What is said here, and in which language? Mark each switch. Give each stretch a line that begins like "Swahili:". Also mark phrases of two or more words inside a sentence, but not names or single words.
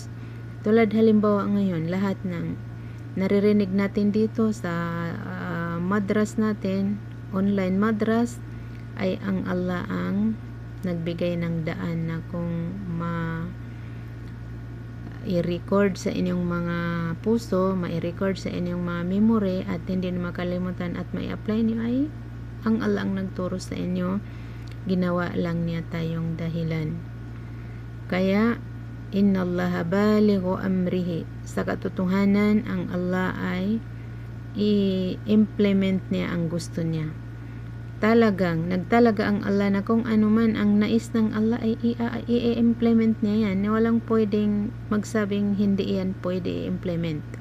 Filipino: Tulad halimbawa ngayon, lahat ng naririnig natin dito sa madras natin, online madras, ay ang Allah ang nagbigay ng daan na kung i-record sa inyong mga puso, ma-record sa inyong mga memory at hindi na makalimutan at ma-apply niyo ay ang Allah ang nagturo sa inyo. Ginawa lang niya tayong dahilan. Kaya
Arabic: إن الله بالغ أمره,
Filipino: sa katotohanan ang Allah ay i-implement niya ang gusto niya. Nagtalaga ang Allah na kung ano man ang nais ng Allah ay i-implement niya yan. Walang pwedeng magsabing hindi yan pwede i-implement.